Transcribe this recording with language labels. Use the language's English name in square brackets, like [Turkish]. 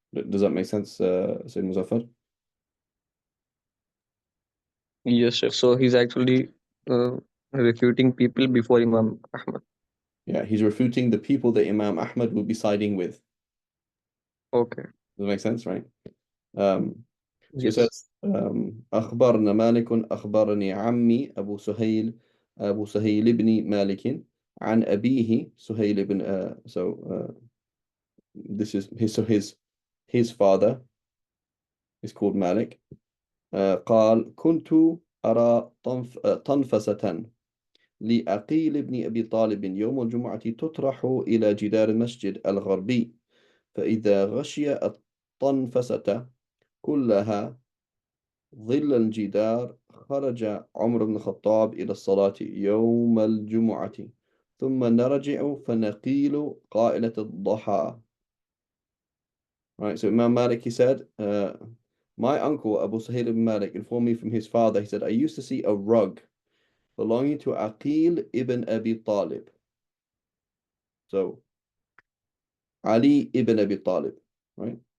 [English] Does that make sense, Sayyid Muzaffar? Yes, sir. So he's actually uh, refuting people before Imam Ahmad. Yeah, he's refuting the people that Imam Ahmad will be siding with. Okay. Does that make sense, right? So it Yes. says, [Arabic] أخبرنا مالك أخبرني عمي أبو سهيل بن مالك عن أبيه سهيل بن [English] this is his father is called Malik. [Arabic] قال كنت أرى طنفسة لعقيل بن أبي طالب يوم الجمعة تطرح إلى جدار المسجد الغربي، فإذا غشي الطنفسة كلها ظل الجدار خرج عمر بن الخطاب إلى الصلاة يوم الجمعة ثم نرجع فنقيل قائلة الضحى. [English] Right, so Imam Malik, he said, my uncle Abu Sahil ibn Malik informed me from his father. He said, I used to see a rug belonging to Aqil ibn Abi Talib. So Ali ibn Abi Talib, right?